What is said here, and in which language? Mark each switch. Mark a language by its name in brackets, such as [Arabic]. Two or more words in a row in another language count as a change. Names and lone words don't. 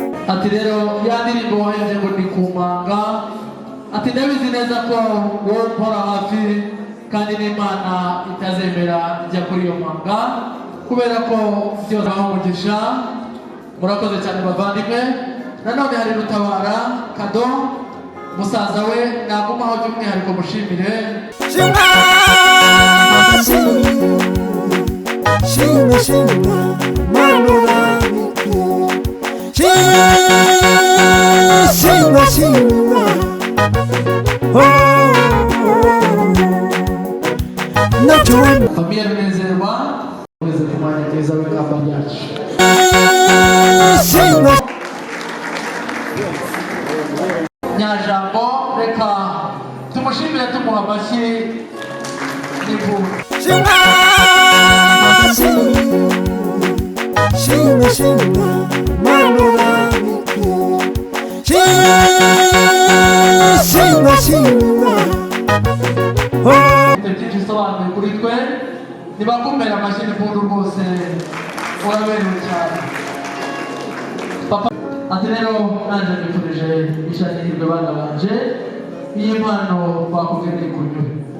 [Kinyarwanda] Ati, "Rero ya ndirimbo wahimbye ngo ndi ku manga." Ati, "Ndabizi neza ko wowe ukora hafi." Kandi n'Imana itazemera ijya kuri iyo mpanga, kubera ko byose aho umugisha. Murakoze cyane, bavandimwe. Nanone hari Rutabara Kado, musaza we, nagumaho by'umwihariko mushimire. Shima, shima, shima, shima, Mana uramuke. Shimwa, shimwa. Oh, oh, oh. Natuwe. Famiye Runezerwa, Runezerwa, mwanya mwiza w'ikamba ryacu. Shimwa. Nyajambo, reka tumushimire, tumuha amashyi. Nibu. Shima, shima, shima, shima, Mana uramike. Shima, shima, shima. Oh. Mfite byinshi bisobanuye kuri twe. Nibakomere amashyi n'impundu rwose. Uraberewe cyane. Papa, ati rero, nanjye mbifurije ishya n'ihirwe bana banje. Iyi mpano bakubwiye ni kunyura.